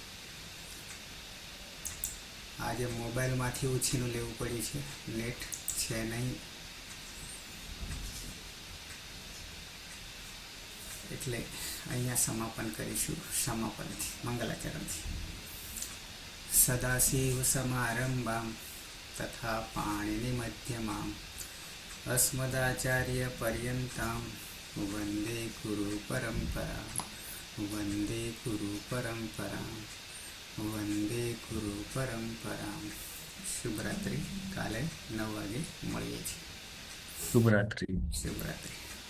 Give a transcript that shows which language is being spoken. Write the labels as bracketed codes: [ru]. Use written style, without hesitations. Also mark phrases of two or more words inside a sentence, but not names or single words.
[gu] આજે મોબાઈલમાંથી ઉછીનું લેવું પડ્યું છે, નેટ છે નહીં એટલે અહીંયા સમાપન કરીશું. સમાપનથી મંગલાચરણથી [sa] સદાશિવ સમારંભામ તથા પાણીની મધ્યમામ अस्मदाचार्य पर्यन्तां वन्दे गुरु परम्परा वन्दे गुरु परम्परा वन्दे गुरु परम्परा. [gu] શુભરાત્રિ. કાલે 9 વાગે મળીએ છીએ. શુભરાત્રી. શુભરાત્રિ.